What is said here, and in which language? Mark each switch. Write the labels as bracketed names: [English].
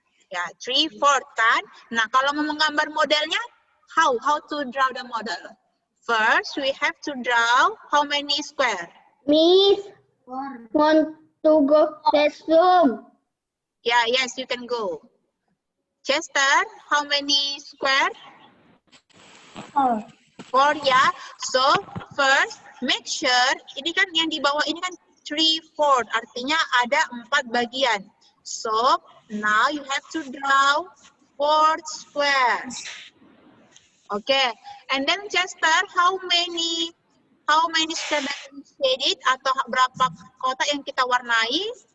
[Indonesian] Ya, 3/4 kan? Nah, kalau mau menggambar modelnya, [English] how to draw the model? First, we have to draw how many square? Miss, want to go classroom? Yeah, yes, you can go. Chester, how many square? 4. [Indonesian] 4 ya. [English] So, first, make sure, [Indonesian] ini kan yang di bawah ini kan 3/4, artinya ada 4 bagian. [English] So, now you have to draw 4 squares. Okay, and then Chester, how many square that we shaded [Indonesian] atau berapa kotak yang kita warnai?